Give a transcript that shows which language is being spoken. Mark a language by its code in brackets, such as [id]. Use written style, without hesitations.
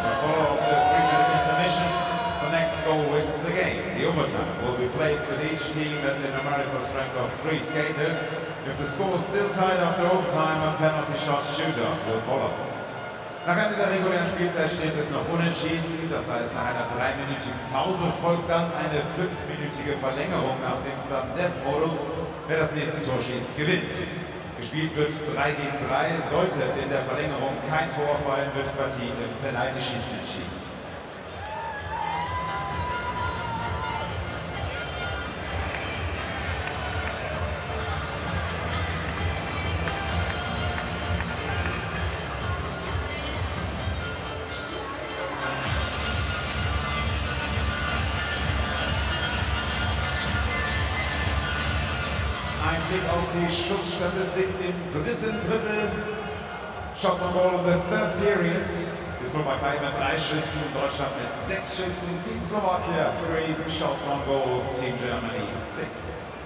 [en] The follow of the 3-minute intermission. The next goal wins the game. The overtime will be played with each team at the numerical strength of 3 skaters. If the score is still tied after overtime, a penalty shot shootout will follow. [de] Nach Ende der regulären Spielzeit steht es noch unentschieden. Das heißt, nach einer 3-minütigen Pause folgt dann eine 5-minütige Verlängerung nach dem Sudden Death Modus. Wer das nächste Tor schießt, gewinnt. Gespielt wird 3 gegen 3. Sollte in der Verlängerung kein Tor fallen, wird die Partie im Penaltyschießen entschieden. Ein Blick auf die Schussstatistik im dritten Drittel. [en] Shots on goal in the third period. [de] Die Slowakei mit 3 Schüssen, Deutschland mit 6 Schüssen. [en] Team Slovakia 3 shots on goal. Team Germany 6.